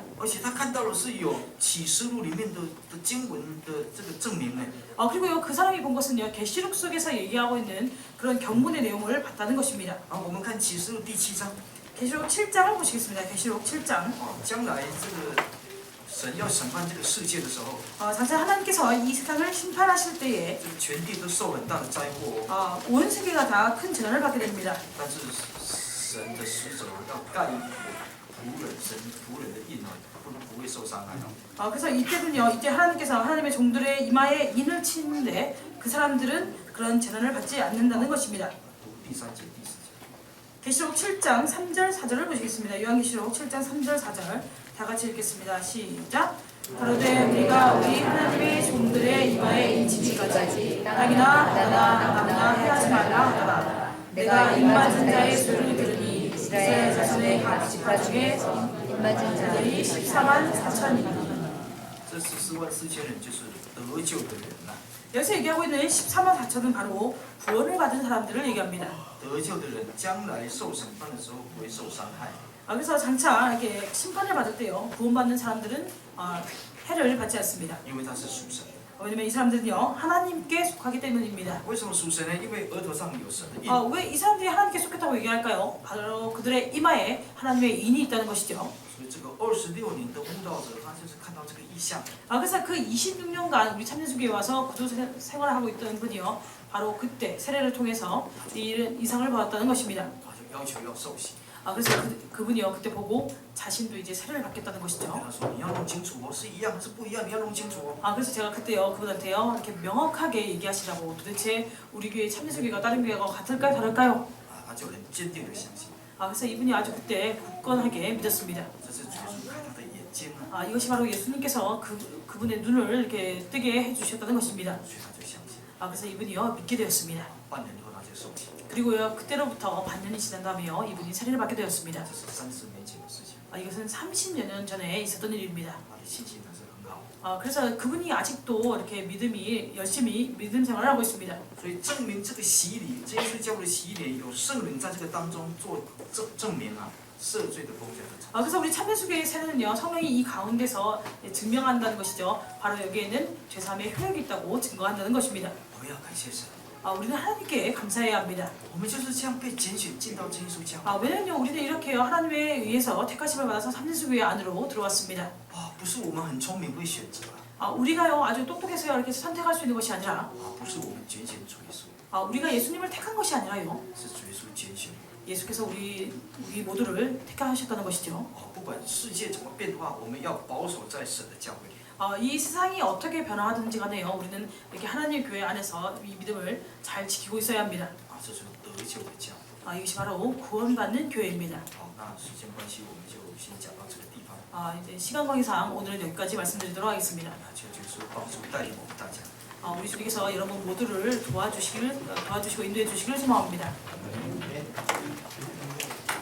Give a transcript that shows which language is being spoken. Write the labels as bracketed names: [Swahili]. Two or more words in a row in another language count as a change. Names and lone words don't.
[Chinese] 而且他看到的是有启示录里面的经文的这个证明呢。 [Korean] 아, 그리고요, 그 사람이 본 것은요, 계시록 속에서 얘기하고 있는 그런 경문의 내용을 봤다는 것입니다. [Chinese] 啊，我们看启示录第7章。 [Korean] 계시록 7장을 보시겠습니다. 계시록 7장. [Chinese] 哦，将来这个神要审判这个世界的时候， [Korean] 장차 하나님께서 이 세상을 심판하실 때에 [Chinese] 这个全地都受很大的灾祸。 [Korean] 온 세계가 다 큰 재난을 받게 됩니다. [Chinese] 但是神的使者要盖仆人的印哦，不会受伤害哦。 [Korean] 그래서 이때는요, 이때 하나님께서 하나님의 종들의 이마에 인을 치는데 그 사람들은 그런 재난을 받지 않는다는 것입니다. [Chinese] 第3节、第4节。 [Korean] 계시록 7장 3절 4절을 보시겠습니다. 요한계시록 7장 3절 4절 다 같이 읽겠습니다. 시작. 가로되 우리가 우리 하나님의 종들의 이마에 인치기까지 땅이나 바다나 나무나 해하지 말라 하더라. 내가 입맞은 자의 소리를 들으니 이스라엘 자손의 각 지파 중에 입맞은 자들이 14만 4천이니. [Chinese] 这14万4千人就是得救的人呐、 [Korean] 여기서 얘기하고 있는 14만 4천은 바로 구원을 받은 사람들을 얘기합니다. [Chinese] 得救的人将来受审判的时候不会受伤害。 [Korean] 그래서 장차 이렇게 심판을 받을 때요, 구원받는 사람들은 해를 받지 않습니다. [Chinese] 因为他是属神的。 [Korean] 왜냐면 이 사람들은요, 하나님께 속하기 때문입니다. [Chinese] 为什么属神呢？因为额头上有神的印。 [Korean] 왜 이 사람들이 하나님께 속했다고 얘기할까요? 바로 그들의 이마에 하나님의 인이 있다는 것이죠. [Chinese] 所以这个26年的悟道者，他就是看到这个异象。 [Korean] 그래서 그 26년간 우리 참여주교에 와서 구도 생활을 하고 있던 분이요, 바로 그때 세례를 통해서 이 이상을 받았다는 것입니다. [Chinese] 他就要求要受洗。 [Korean] 그래서 그분이요, 그때 보고 자신도 이제 세례를 받겠다는 [Chinese] 跟 [Korean] 것이죠. [Chinese] 他说你要弄清楚哦，是一样还是不一样？你要弄清楚哦。 [Korean] 그래서 제가 그때요, 그분한테요, 이렇게 명확하게 얘기하시라고. 도대체 우리 교회 참여주교가 다른 교회가 같을까요, 다를까요? [Chinese] 他就很坚定的相信， [Korean] 그래서 이분이 아주 그때 굳건하게 믿었습니다. [Chinese] 这是主耶稣开他的眼睛啊， [Korean] 이것이 바로 예수님께서 그분의 눈을 이렇게 뜨게 해주셨다는 것입니다. [Chinese] 所以他就相信。 [Korean] 그래서 이분이요, 믿게 되었습니다. [Chinese] 半年后他就受洗， [Korean] 그리고요, 그때로부터 반년이 지난 다음에요, 이분이 세례를 받게 되었습니다. [Chinese] 这是30年前的事情。 [Korean] 이것은 30여 년 전에 있었던 일입니다. [Chinese] 他的信心还是很好， [Korean] 그래서 그분이 아직도 이렇게 믿음이 열심히 믿음 생활을 하고 있습니다. [Chinese] 所以证明这个洗礼，这耶稣教会的洗礼有圣灵在这个当中做证明啊，赦罪的功效很长。 [Korean] 그래서 우리 참여주교의 세례는요, 성령이 이 가운데서 증명한다는 것이죠. 바로 여기에는 죄사함의 효력이 있다고 증거한다는 것입니다. [Chinese] 我们要感谢神， [Korean] 우리는 하나님께 감사해야 합니다. [Chinese] 我们就是这样被拣选进到真耶稣教会。 [Korean] 왜냐면요, 우리는 이렇게요, 하나님에 의해서 택하심을 받아서 삼진수교회 안으로 들어왔습니다. [Chinese] 不是我们很聪明会选择啊， [Korean] 우리가요, 아주 똑똑해서요, 이렇게 선택할 수 있는 것이 아니라 [Chinese] 不是我们拣选主耶稣， [Korean] 우리가 예수님을 택한 것이 아니라요, [Chinese] 是主耶稣拣选我们。 [Korean] 예수께서 우리 모두를 택하셨다는 것이죠. [Chinese] 不管世界怎么变化，我们要保守在神的教会里。 [Korean] 이 세상이 어떻게 변화하든지 간에요, 우리는 이렇게 하나님 교회 안에서 이 믿음을 잘 지키고 있어야 합니다. [Chinese] 这是得救的教会。 [Korean] 이것이 바로 구원받는 교회입니다. [Chinese] 那时间关系，我们就先讲到这个地方。 [Korean] 이제 시간 관계상 오늘은 여기까지 말씀드리도록 하겠습니다. [Chinese] 求主耶稣帮助带领我们大家。 [Korean] 우리 주님께서 여러분 모두를 도와주시고 인도해 주시기를 소망합니다.